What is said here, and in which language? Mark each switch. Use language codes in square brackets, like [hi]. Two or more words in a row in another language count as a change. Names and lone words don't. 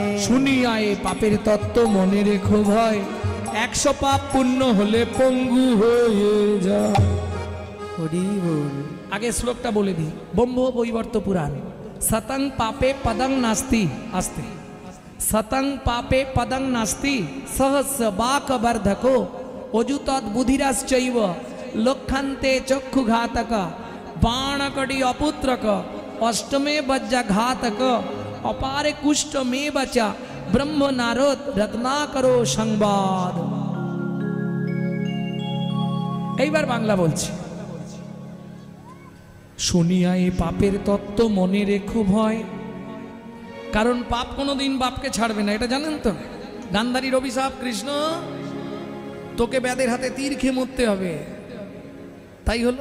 [bn] শুনিয়া এ পাপের তত্ত্ব মনে রেখো ভয়, 100 পাপ পূর্ণ হলে পঙ্গু হয়ে যায়। হরি বল। আগে শ্লোকটা বলে দিই। ব্রহ্ম বৈবর্ত পুরাণ। [sa] সতং পাপে পদং নাস্তি। আস্তে सतं पापे पदं नास्ति सहस्य बाक वर्धको अजुतद बुधिराश्चैव लक्षान्ते चक्षुघातक बाणकड़ी अपुत्रक अष्टमे वज्रघातक अपारे कुष्ठ में बचा ब्रह्म नारद रत्नाकरो संवाद। [bn] এইবার বাংলা বলছি। শুনিয়া এই পাপের তত্ত্ব মনে রেখো ভয়, কারণ পাপ কোনোদিন বাপকে ছাড়বে না, এটা জানেন তো। গান্ধারীর অভিশাপ, কৃষ্ণ তোকে ব্যাধের হাতে তীর খেয়ে মরতে হবে, তাই হলো।